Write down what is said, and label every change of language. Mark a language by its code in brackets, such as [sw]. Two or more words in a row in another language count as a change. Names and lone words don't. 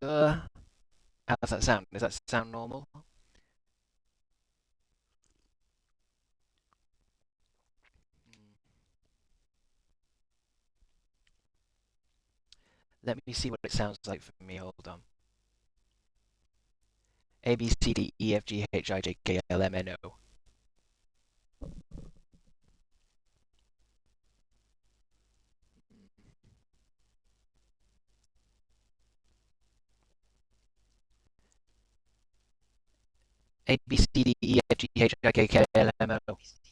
[en] How does that sound? Does that sound normal? Let me see what it sounds like for me. Hold on. A B C D E F G H I J K L M N O. A B C D E F G H I J K L M N O.